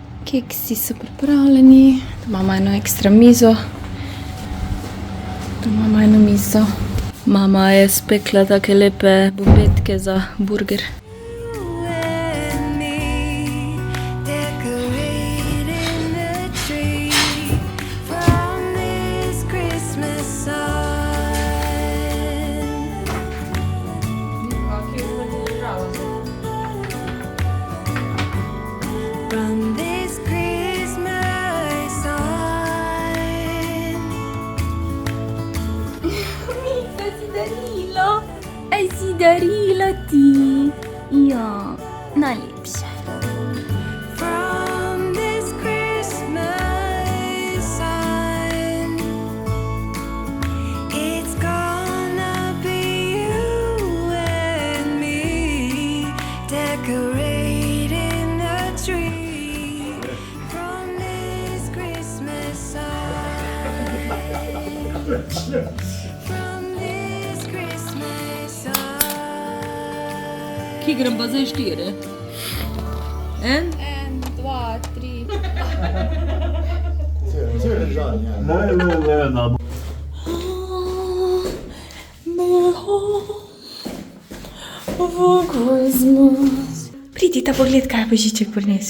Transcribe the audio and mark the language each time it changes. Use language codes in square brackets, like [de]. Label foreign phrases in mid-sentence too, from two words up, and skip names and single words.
[sl] keksi so pripravljeni, tu imamo eno ekstra mizo, tu imamo eno mizo. Mama je spekla take lepe bombetke za burger. [en] You and me decorating the tree from this Christmas sun. From this Christmas sun. [sl] Ai si darila ti. Ja, najlepša. [en] From this Christmas sun, it's gonna be you and me decorating the tree. From this Christmas sun, from this Christmas sun. [sl] Kje grem pa zdaj 4? En? 1, 2, 3. Pridite pogled, kaj je Božiček prinesel.